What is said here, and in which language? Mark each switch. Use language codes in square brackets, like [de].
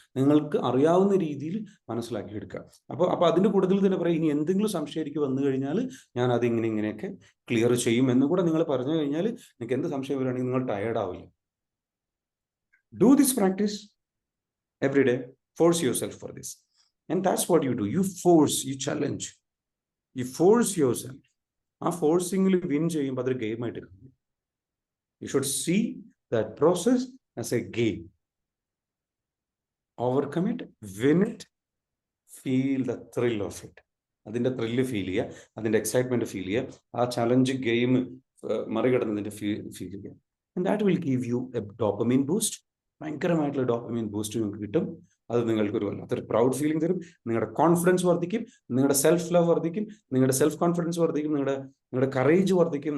[ml] നിങ്ങൾക്ക് അറിയാവുന്ന രീതിയിൽ മനസ്സിലാക്കി എടുക്കുക. അപ്പോൾ അതിൻ്റെ കൂടുതൽ തന്നെ പറയും, ഇനി എന്തെങ്കിലും സംശയം എനിക്ക് വന്നു കഴിഞ്ഞാൽ ഞാൻ അത് ഇങ്ങനെയൊക്കെ ക്ലിയർ ചെയ്യും എന്ന് കൂടെ നിങ്ങൾ പറഞ്ഞു കഴിഞ്ഞാൽ നിങ്ങൾക്ക് എന്ത് സംശയം വരികയാണെങ്കിൽ നിങ്ങൾ ടയേർഡ് ആവില്ല. [en] Do this practice every day, force yourself for this, and that's what you do. You force, you challenge, you force yourself. [ml] ആ ഫോഴ്സിങ്ങിൽ വിൻ ചെയ്യുമ്പോൾ അതൊരു ഗെയിമായിട്ട് കാണും. [en] You should see that process as a game. Overcome it, win it, feel the thrill of it. [ml] അതിൻ്റെ thrill feel ചെയ്യുക, അതിൻ്റെ excitement feel ചെയ്യുക, ആ challenge game മറികടന്നതിൻ്റെ feel ചെയ്യുക. [en] And that will give you a dopamine boost. [ml] ഭയങ്കരമായിട്ടുള്ള dopamine boost നിങ്ങൾക്ക് കിട്ടും. അത് നിങ്ങൾക്കൊരു വല്ലാത്തൊരു പ്രൗഡ് ഫീലിംഗ് തരും. നിങ്ങളുടെ കോൺഫിഡൻസ് വർദ്ധിക്കും, നിങ്ങളുടെ സെൽഫ് ലവ് വർദ്ധിക്കും, നിങ്ങളുടെ സെൽഫ് കോൺഫിഡൻസ് വർദ്ധിക്കും, നിങ്ങളുടെ കറേജ് വർദ്ധിക്കും.